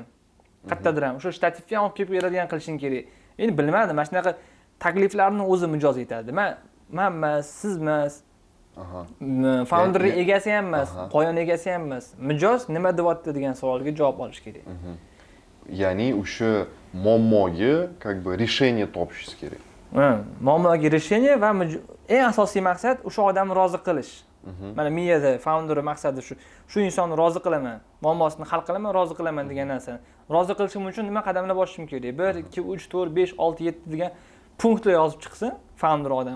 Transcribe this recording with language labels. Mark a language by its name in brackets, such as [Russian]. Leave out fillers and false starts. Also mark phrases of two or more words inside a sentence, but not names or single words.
[Uzbek] Qayerdadir ham o'sha shtativni ham olib kelib beradigan qilishing kerak. Endi bilmadim, mana shunaqa takliflarni o'zi mijoz etadi. Men emas, siz emas. Founder egasi ham emas, qo'yon egasi ham emas. Mijoz nima deyapti degan savolga javob olish kerak. Ya'ni o'sha muammoga [Russian] как бы решение [Uzbek] topishingiz kerak. Muammoga решение va eng asosiy maqsad o'sha odamni rozi qilish. Mana miyada founder maqsadi shu. Shu insonni rozi qilaman, muammosini hal qilaman, rozi qilaman degan narsani. Rozi qilishim uchun nima qadamlar bosishim kerak? 1, 2, 3, 4, 5, 6, 7 degan punktlar yozib chiqsin founder odam.